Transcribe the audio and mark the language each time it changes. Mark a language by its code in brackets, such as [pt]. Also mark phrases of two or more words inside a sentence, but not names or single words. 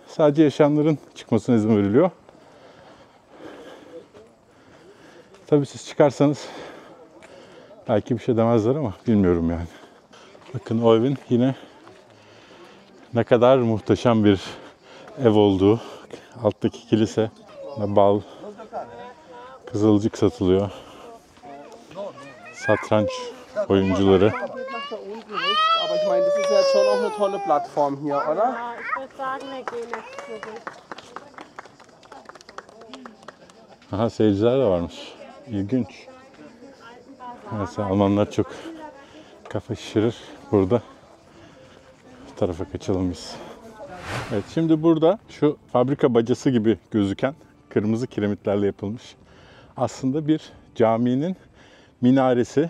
[tr] Sadece yaşayanların çıkmasına izin veriliyor. Tabii siz çıkarsanız belki bir şey demezler ama bilmiyorum yani. Bakın o evin yine ne kadar muhteşem bir ev olduğu. Alttaki kilise, bal, kızılcık satılıyor. Satranç oyuncuları. [de] Aber ich meine, das ist ja schon auch eine tolle Plattform hier, oder? Ja, ich würde sagen, wir gehen jetzt zurück. [tr] Aha, seyirciler de varmış. İlginç. Mesela Almanlar çok kafa şişirir. Burada bu tarafa kaçalım biz. Evet, şimdi burada şu fabrika bacası gibi gözüken kırmızı kiremitlerle yapılmış aslında bir caminin minaresi.